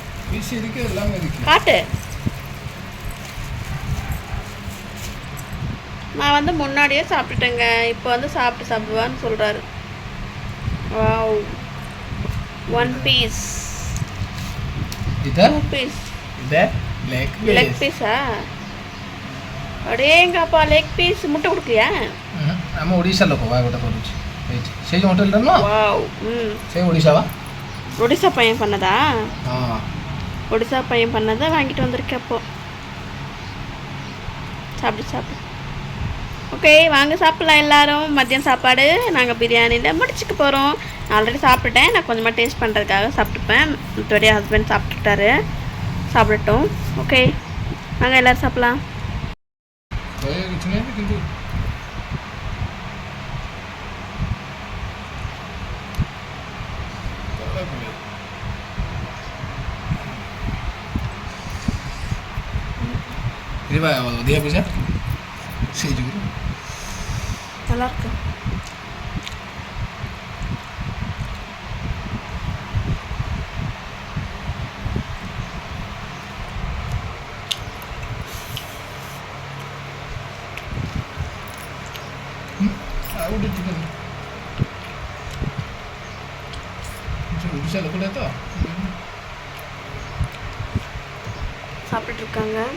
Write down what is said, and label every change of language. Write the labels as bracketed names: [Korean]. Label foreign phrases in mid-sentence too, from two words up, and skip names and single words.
[Tamil] காட்டு. நான் வந்து முன்னாடியே சாப்பிட்டுட்டேங்க. இப்போ வந்து சாப்பிடுவான்னு சொல்கிறாரு. வாவ், 1 பீஸ் 2 பீஸ் லெக் பீஸா? அடேங்கப்பா, லெக் பீஸ் முட்டை கொடுக்கலையா? [Odia] ଆମ ଓଡ଼ିଶା ଲୋକ ବା ଗୋଟେ କରୁଛି ସେଇ ହୋଟେଲରେ ନୁହଁ? [Tamil] வாவ், [Odia] ସେଇ ଓଡ଼ିଶା ବା. [Tamil] ஒடிசா பையன் பண்ணதா? [Odia] ହଁ, [Tamil] ஒடிசா பையன் பண்ணதை வாங்கிட்டு வந்திருக்கேன். அப்போ சாப்பிடு. ஓகே, வாங்க சாப்பிட்லாம் எல்லாரும். மதியம் சாப்பாடு நாங்கள் பிரியாணியில் முடிச்சுக்க போகிறோம். நான் ஆல்ரெடி சாப்பிட்டுட்டேன். நான் கொஞ்சமாக டேஸ்ட் பண்ணுறதுக்காக சாப்பிட்டுப்பேன். மற்றபடி ஹஸ்பண்ட் சாப்பிட்டுட்டாரு. சாப்பிடட்டும். ஓகே, வாங்க எல்லோரும் சாப்பிட்லாம். [Odia] କିଛି ନାହିଁ କିନ୍ତୁ இது ଅଧିକା ପଇସା ସେଇ ଯୋଗୁଁ [Tamil] நல்லா இருக்கு. [Odia] ଆଉ ଗୋଟେ ଚିକେନ୍ ଓଡ଼ିଶା ଲୋକଟା ତ [Tamil] சாப்பிட்டுட்டு இருக்காங்க.